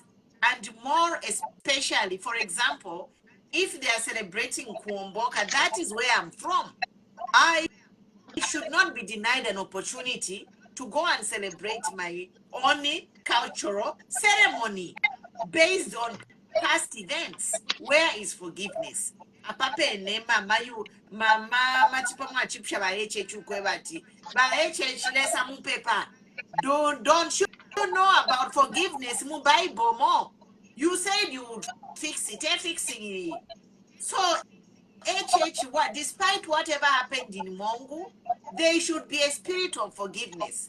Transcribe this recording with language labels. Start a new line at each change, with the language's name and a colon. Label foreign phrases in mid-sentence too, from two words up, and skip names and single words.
English: And more especially, for example, if they are celebrating Kuomboka, that is where I'm from. I should not be denied an opportunity to go and celebrate my own cultural ceremony based on past events. Where is forgiveness?
Bemba: Apape ne mama matipa mwachipsha ba HH kwebati ba HH lesa mu paper.
English: Don't you know about forgiveness mu Bible more? You said you would fix it, fixing it. So HH, despite whatever happened in Mongu, there should be a spirit of forgiveness.